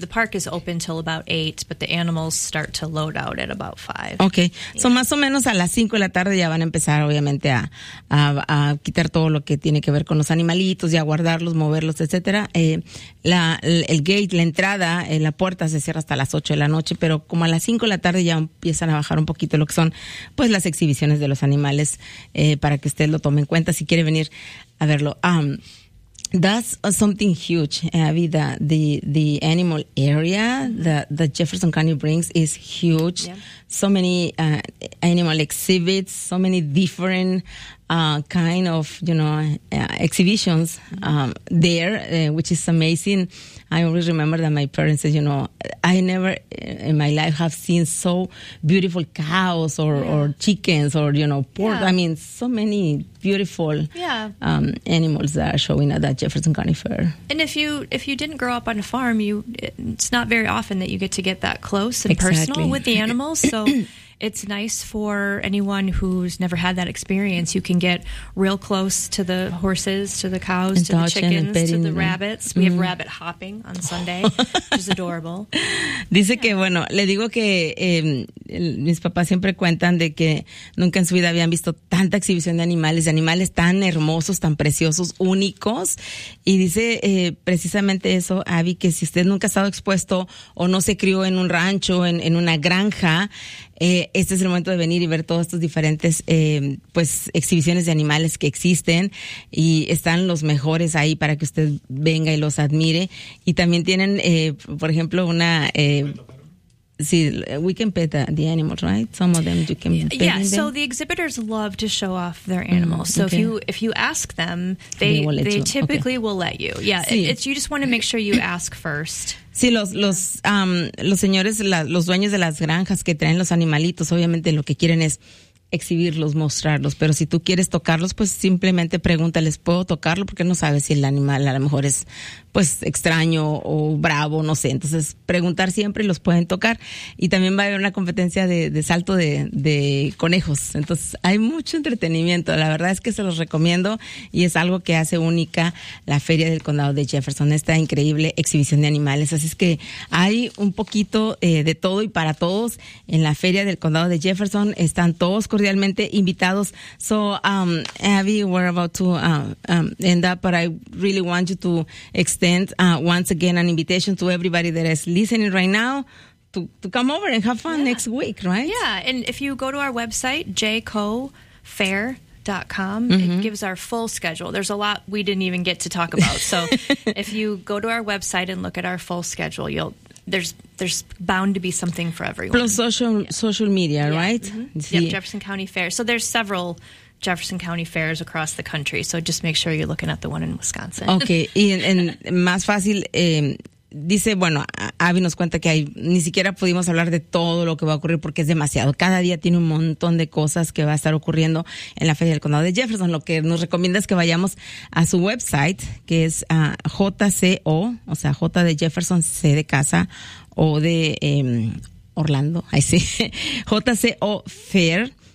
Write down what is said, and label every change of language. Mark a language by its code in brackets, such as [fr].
[en] The park is open till about 8, but the animals start to load out at about 5. Okay. Yeah. [es] So, más o menos a las 5 de la tarde ya van a empezar, obviamente, a quitar todo lo que tiene que ver con los animalitos, ya guardarlos, moverlos, etcétera. El gate, la entrada, la puerta se cierra hasta las 8 de la noche, pero como a las 5 de la tarde ya empiezan a bajar un poquito lo que son, pues, las exhibiciones de los animales, para que usted lo tome en cuenta si quiere venir a verlo. [en] That's something huge, Abby. The animal area that Jefferson County brings is huge. Yeah. So many animal exhibits, so many different kind of, you know, exhibitions there, which is amazing. I always remember that my parents said, you know, I never in my life have seen so beautiful cows or chickens or, you know, pork. Yeah. I mean, so many beautiful animals that are showing at that Jefferson County Fair. And if you didn't grow up on a farm, it's not very often that you get to get that close and personal with the animals. So it's nice for anyone who's never had that experience. You can get real close to the horses, to the cows, and to the chickens, and petting, to the rabbits. We have rabbit hopping on Sunday, which is adorable. [es] Dice que, bueno, le digo que mis papás siempre cuentan de que nunca en su vida habían visto tanta exhibición de animales tan hermosos, tan preciosos, únicos. Y dice precisamente eso, Abby, que si usted nunca ha estado expuesto o no se crió en un rancho, en una granja, este es el momento de venir y ver todas estas diferentes exhibiciones de animales que existen, y están los mejores ahí para que usted venga y los admire. Y también tienen, por ejemplo, una... Sí, [en] we can pet the animals, right? Some of them you can pet. Yeah, so the exhibitors love to show off their animals. So if you ask them, they typically will let you. Yeah, it's you just want to make sure you ask first. [es] Sí, los señores, los dueños de las granjas que traen los animalitos, obviamente lo que quieren es exhibirlos, mostrarlos, pero si tú quieres tocarlos, pues simplemente pregúntales, ¿puedo tocarlo? Porque no sabes si el animal a lo mejor es, pues, extraño o bravo, no sé. Entonces, preguntar siempre, los pueden tocar. Y también va a haber una competencia de salto de conejos. Entonces, hay mucho entretenimiento. La verdad es que se los recomiendo, y es algo que hace única la Feria del Condado de Jefferson, esta increíble exhibición de animales. Así es que hay un poquito de todo y para todos en la Feria del Condado de Jefferson. Están todos cordialmente invitados. [en] So, Abby, we're about to end up, but I really want you to extend once again an invitation to everybody that is listening right now to come over and have fun next week, right? Yeah, and if you go to our website, jcofair.com, it gives our full schedule. There's a lot we didn't even get to talk about. So if you go to our website and look at our full schedule, there's bound to be something for everyone. Plus social media, right? Mm-hmm. Yep, Jefferson County Fair. So there's several Jefferson County Fairs across the country. So just make sure you're looking at the one in Wisconsin. Okay. [es] Y más fácil, dice, bueno, Abby nos cuenta que ni siquiera pudimos hablar de todo lo que va a ocurrir porque es demasiado. Cada día tiene un montón de cosas que va a estar ocurriendo en la Feria del Condado de Jefferson. Lo que nos recomienda es que vayamos a su website, que es JCO, o sea, J de Jefferson, C de casa, O de Orlando, ahí sí, JCO Fair.